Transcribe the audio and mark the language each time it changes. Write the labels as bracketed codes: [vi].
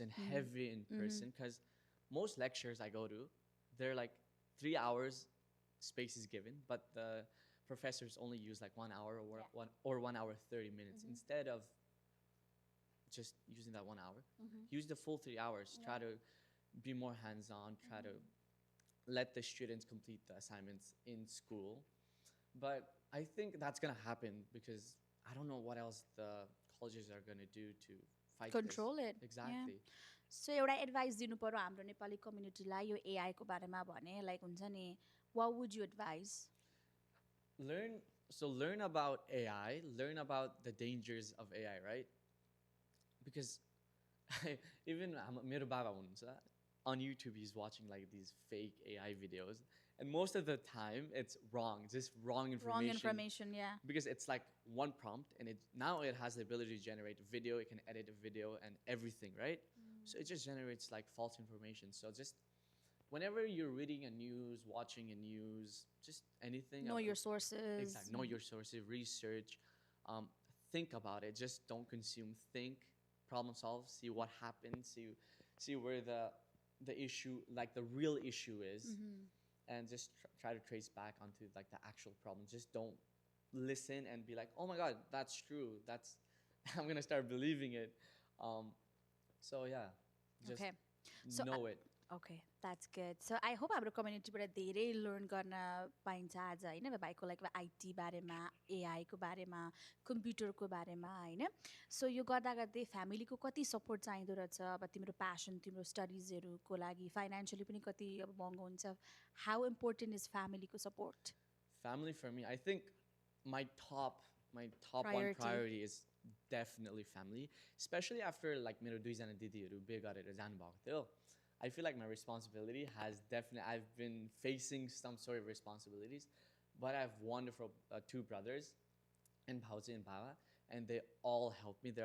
[en] Heavy in person, because most lectures I go to, they're like 3 hours space is given, but the professors only use like 1 hour or 1 hour 30 minutes instead of just using that 1 hour. Use the full 3 hours. Try to be more hands-on. Try to let the students complete the assignments in school. But I think that's gonna happen because I don't know what else the colleges are gonna do to fight control this. it. Exactly. [ne] So एउटा advice दिनु पर्यो हाम्रो नेपाली कम्युनिटीलाई यो AI को बारेमा भने like हुन्छ नि, [en] what would you advise? Learn about AI, learn about the dangers of AI, right? Because even [ne] मेरो बाबा हुनुहुन्छ, [en] on YouTube he's watching like these fake AI videos, and most of the time it's wrong, just wrong information. Wrong information, yeah. Because it's like one prompt, and now it has the ability to generate a video. It can edit a video and everything, right? So it just generates like false information. So just whenever you're reading a news, watching a news, just anything. Know your sources. Exactly. Know your sources. Research. Um, think about it. Just don't consume. Think. Problem solve. See what happened. See where the issue, like the real issue is, and just try to trace back onto like the actual problem. Just don't listen and be like, oh my god, that's true. That's I'm gonna start believing it. So yeah, just Okay. So know it. Okay, that's good. [ne] So I hope हाम्रो कम्युनिटीबाट धेरै learn गर्न पाइन्छ आज होइन भाइको like IT बारेमा एआईको बारेमा कम्प्युटरको बारेमा होइन सो यो गर्दा गर्दै फ्यामिलीको कति सपोर्ट चाहिँदो रहेछ अब तिम्रो प्यासन तिम्रो स्टडिजहरूको लागि फाइनेन्सियली पनि कति अब महँगो हुन्छ [en] how important is [ne] फ्यामिलीको support [en] Family for me, I think my top one priority is definitely family, especially after like [ne] मेरो दुईजना दिदीहरू बिहे गरेर जानुभएको थियो. [en] I feel like my responsibility has definitely, I've been facing some sort of responsibilities, but I have wonderful two brothers, and Bhaoji and Baba, and they all help me.